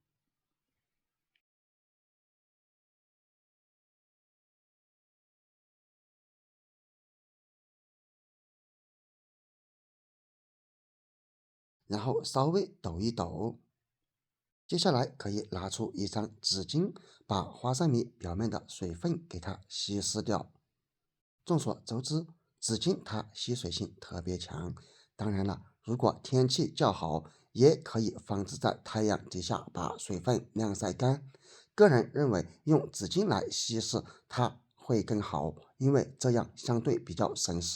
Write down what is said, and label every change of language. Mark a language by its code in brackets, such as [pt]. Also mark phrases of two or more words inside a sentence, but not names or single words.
[zh] 然後稍微抖一抖，接下來可以拿出一張紙巾，把花生米表面的水分給它稀釋掉。眾所周知，紙巾它吸水性特別強，當然了，如果天氣較好，也可以放置在太陽底下把水分晾曬乾。個人認為用紙巾來稀釋它會更好，因為這樣相對比較省時。